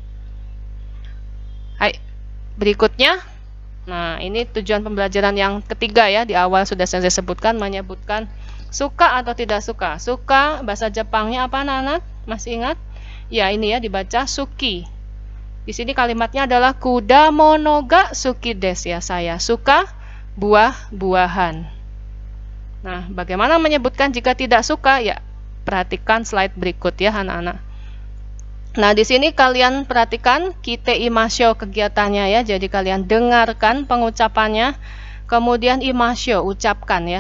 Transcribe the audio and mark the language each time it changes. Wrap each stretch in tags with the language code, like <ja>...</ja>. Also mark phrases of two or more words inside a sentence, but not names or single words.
<id>Berikutnya, nah ini tujuan pembelajaran yang ketiga ya, di awal sudah saya sebutkan, menyebutkan suka atau tidak suka. Suka bahasa Jepangnya apa anak-anak? Masih ingat? Ya, ini ya dibaca suki. Di sini kalimatnya adalah</id> <ja>果物が好きです</ja> <id>ya, saya suka buah-buahan. Nah, bagaimana menyebutkan jika tidak suka? Ya, perhatikan slide berikut ya anak-anak. Nah, di sini kalian perhatikan</id> <ja>聞いてみましょう</ja> <id>kegiatannya ya. Jadi kalian dengarkan pengucapannya, kemudian imasyo ucapkan ya.</id>